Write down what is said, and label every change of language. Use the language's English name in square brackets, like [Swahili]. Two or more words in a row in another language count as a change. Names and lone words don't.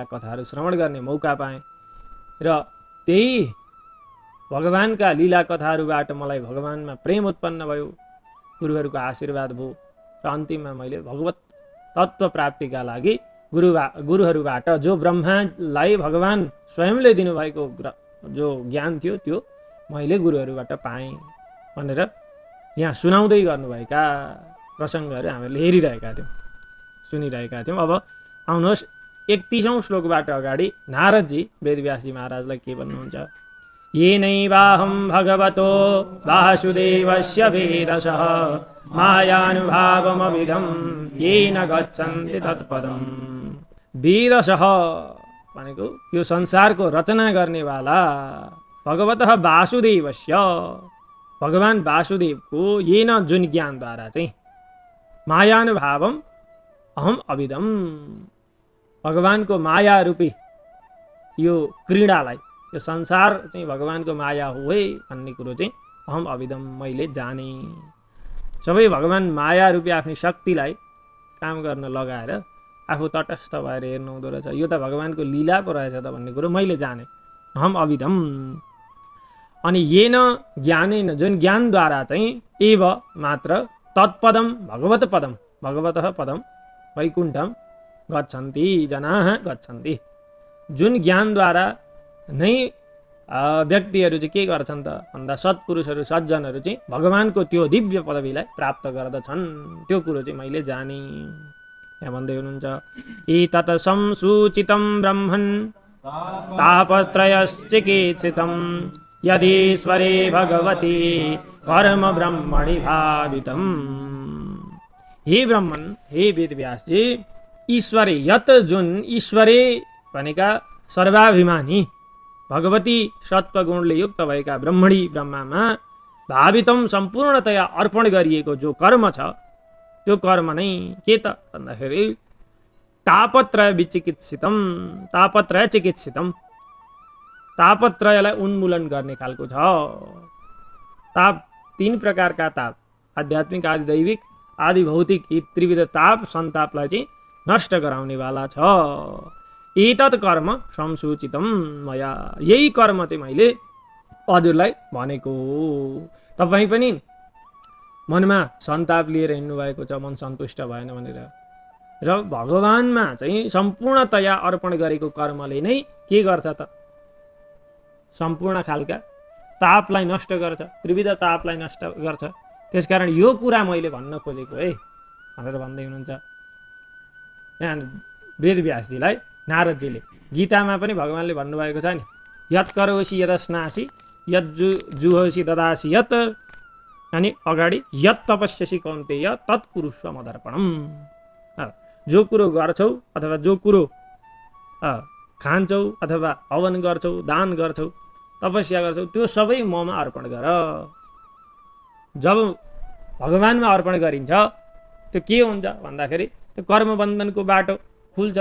[Nepali] कथाहरू श्रवण गर्ने मौका पाएँ र त्यही भगवानका लीला कथाहरूबाट मलाई भगवानमा प्रेम उत्पन्न भयो, गुरुहरूको आशीर्वाद भयो र अन्तिममा मैले भगवत तत्त्व प्राप्तिका लागि गुरुहरूबाट जो ब्रह्मालाई भगवान स्वयंले दिनुभएको जो ज्ञान थियो त्यो मैले गुरुहरूबाट पाएँ भनेर यहाँ सुनाउँदै गर्नुभएका प्रसङ्गहरू हामीले हेरिरहेका थियौँ, सुनिरहेका थियौँ। अब आउनुहोस् 31औं श्लोकबाट अगाडि नारदजी वेदव्यासजी महाराजलाई के भन्नुहुन्छ। [Sanskrit] येनैवाहं भगवतो वासुदेवस्य वेदसः मायानुभावमविदं येन गच्छन्ति तत्पदम्। [Nepali] वेदसः भनेको यो संसारको रचना गर्नेवाला [Sanskrit] भगवतः वासुदेवस्य, [Nepali] भगवान वासुदेवको येन जुन ज्ञानद्वारा चाहिँ [Sanskrit] मायानुभावम अहम अविदम, [Nepali] भगवानको माया रूपी यो क्रीडालाई, यो संसार चाहिँ भगवानको माया हो है भन्ने कुरो चाहिँ [Sanskrit] अहम अविदम, [Nepali] मैले जाने। सबै भगवान माया रूपी आफ्नो शक्तिलाई काम गर्न लगाएर आफू तटस्थ भएर हेर्नु हुँदो रहेछ, यो त भगवानको लीला पो रहेछ त भन्ने कुरो मैले जाने, [Sanskrit] अहम अविदम। अनि येन ज्ञानेन, [Nepali] जुन ज्ञानद्वारा चाहिँ [Sanskrit] एव मात्र तत्पदम भगवत पदम, भगवतः पदम वैकुण्ठम गच्छन्ति जनाः गच्छन्ति। [Nepali] जुन ज्ञानद्वारा नै व्यक्तिहरू चाहिँ के गर्छन् त भन्दा सत्पुरुषहरू सज्जनहरू चाहिँ भगवानको त्यो दिव्य पदवीलाई प्राप्त गर्दछन्, त्यो कुरो चाहिँ मैले जाने। यहाँ भन्दै हुनुहुन्छ [Sanskrit] एतत् संसूचितं ब्रह्मन् तापत्रयश्चिकित्सितं यदीश्वरे भगवती कर्म ब्रह्मणि भावितम्। हे ब्रह्मन, [Nepali] हे वेदव्यासजी, [Sanskrit] ईश्वरे यत [Nepali] जुन ईश्वरे भनेका सर्वाभिमानी भगवती सत्वगुणले युक्त भएका ब्रह्मणी ब्रह्मामा भावितम सम्पूर्णतया अर्पण गरिएको जो कर्म छ त्यो कर्म नै के त भन्दाखेरि [Sanskrit] तापत्रय विचिकित्सितम, तापत्रय चिकित्सितम, [Nepali] तापत्रयलाई उन्मूलन गर्ने खालको छ। ताप 3 प्रकारका ताप, आध्यात्मिक आदि दैविक आदि भौतिक, यी त्रिविध ताप सन्तापलाई चाहिँ नष्ट गराउनेवाला छ। [Sanskrit] एतत् कर्म संसूचितम मया, [Nepali] यही कर्म चाहिँ मैले हजुरलाई भनेको। तपाईँ पनि मनमा सन्ताप लिएर हिँड्नु भएको छ, मन सन्तुष्ट भएन भनेर, र भगवानमा चाहिँ सम्पूर्णतया अर्पण गरेको कर्मले नै के गर्छ त, सम्पूर्ण खालका तापलाई नष्ट गर्छ, त्रिविध तापलाई नष्ट गर्छ। त्यसकारण यो कुरा मैले भन्न खोजेको है भनेर भन्दै हुनुहुन्छ यहाँ वेदव्यासजीलाई नारदजीले। गीतामा पनि भगवानले भन्नुभएको छ नि, [Sanskrit] यत् करोसि यदस्नासि यत् जुहोसि ददासि यत्, [Nepali] अनि अगाडि [Sanskrit] यत् तपस्यसि कौन्तेय तत् कुरुष्व मदर्पणम्। [Nepali] जो कुरो गर्छौ अथवा जो कुरो खान्छौ अथवा हवन गर्छौ, दान गर्छौ, तपस्या गर्छौ, त्यो सबै ममा अर्पण गर। जब भगवानमा अर्पण गरिन्छ त्यो के हुन्छ भन्दाखेरि त्यो कर्मबन्धनको बाटो खुल्छ।